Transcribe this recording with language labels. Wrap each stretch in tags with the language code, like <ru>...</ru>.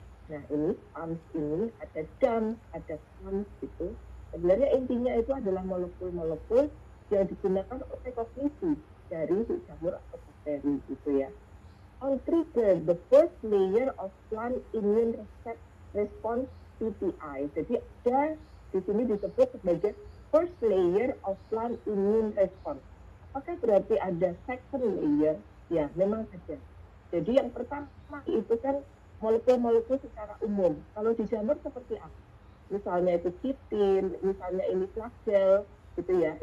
<id>Nah ini pumps ini ada dump, ada pumps gitu. Sebenarnya intinya itu adalah molekul-molekul yang digunakan untuk rekognisi dari jamur atau bakteri gitu ya.</id> <en>On trigger the first layer of plant immune response PTI.</en> <id>Jadi ada di sini disebut sebagai</id> <en>first layer of plant immune response.</en> <id>Apakah berarti ada second layer? Ya, memang ada. Jadi yang pertama itu kan molekul-molekul secara umum. Kalau di jamur seperti apa? Misalnya itu kitin, misalnya ini flagel, gitu ya.</id>